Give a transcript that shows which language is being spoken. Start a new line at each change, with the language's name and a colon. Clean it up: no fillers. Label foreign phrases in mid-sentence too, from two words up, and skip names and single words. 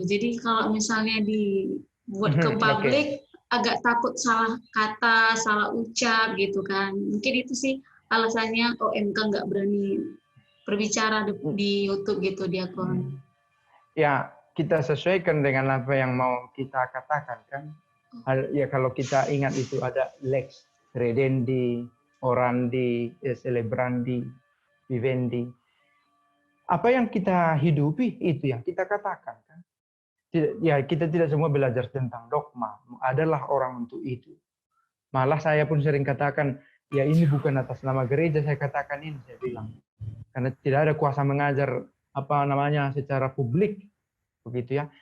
Indonesian: Jadi kalau misalnya dibuat ke publik agak takut salah kata, salah ucap gitu kan. Mungkin itu sih alasannya OMK nggak berani berbicara di YouTube gitu diakon. Ya, kita sesuaikan dengan apa yang mau kita katakan kan. Ya kalau kita ingat itu ada
Latin: lex credendi, orandi, celebrandi, vivendi.
Indonesian: Apa yang kita hidupi itu yang kita katakan kan. Ya kita tidak semua belajar tentang dogma. Adalah orang untuk itu. Malah saya pun sering katakan, ya ini bukan atas nama gereja saya katakan ini, saya bilang. Karena tidak ada kuasa mengajar secara publik begitu ya.